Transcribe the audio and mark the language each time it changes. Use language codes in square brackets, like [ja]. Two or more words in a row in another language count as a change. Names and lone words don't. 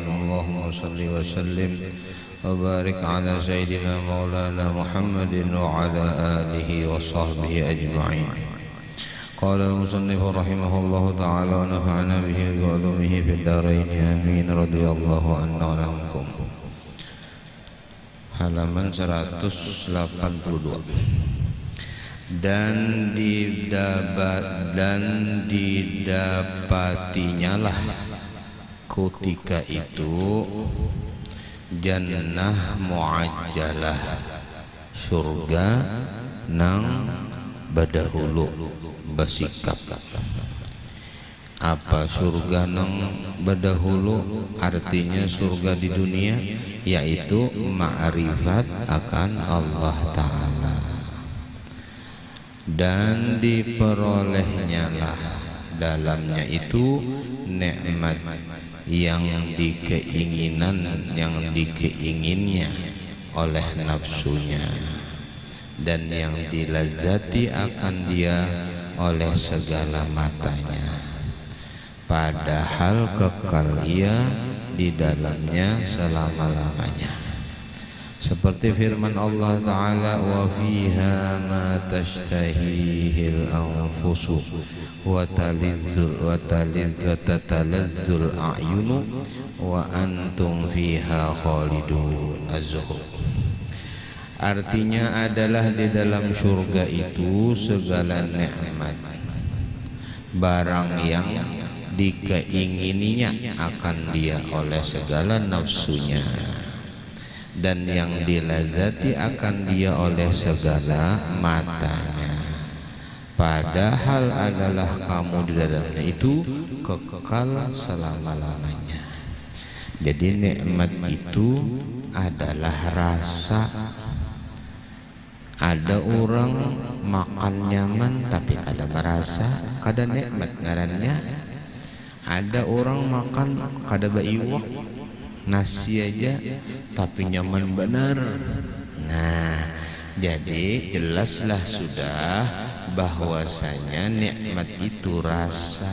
[ar] اللهم صل وسلم وبارك على سيدنا مولانا محمد وعلى آله وصحبه أجمعين. قال المصنف رحمه الله تعالى ونفعنا به وعلومه في الدارين آمين. رضي الله عنا وعنكم. [id] Halaman 182. Dan didapatinya lah ketika itu [ar] جنة معجلة, [bjn] surga nang badahulu basikap. Apa surga nang badahulu? [id] Artinya surga di dunia, yaitu ma'rifat akan [ar] الله تعالى, [id] dan diperolehnya lah dalamnya itu nikmat yang dikeinginnya oleh nafsunya, dan yang dilazati akan dia oleh segala matanya, padahal kekal ia di dalamnya selama-lamanya. Seperti firman [ar] الله تعالى, وفيها ما تشتهيه الأنفس وتلذ الأعين وأنتم فيها خالدون. [id] Az-Zukhruf. Artinya adalah di dalam surga itu segala nikmat, barang yang dikeingininya akan dia oleh segala nafsunya, dan yang dilazati akan dia oleh segala matanya, padahal adalah kamu di dalamnya itu kekal selama-lamanya. Jadi nikmat itu adalah rasa. [bjn] Ada orang makan nyaman tapi kada merasa, kada nikmat ngarannya. Ada orang makan kada baiwak, nasi aja tapi nyaman benar. [id] Nah, jadi jelaslah sudah bahwasanya nikmat itu rasa.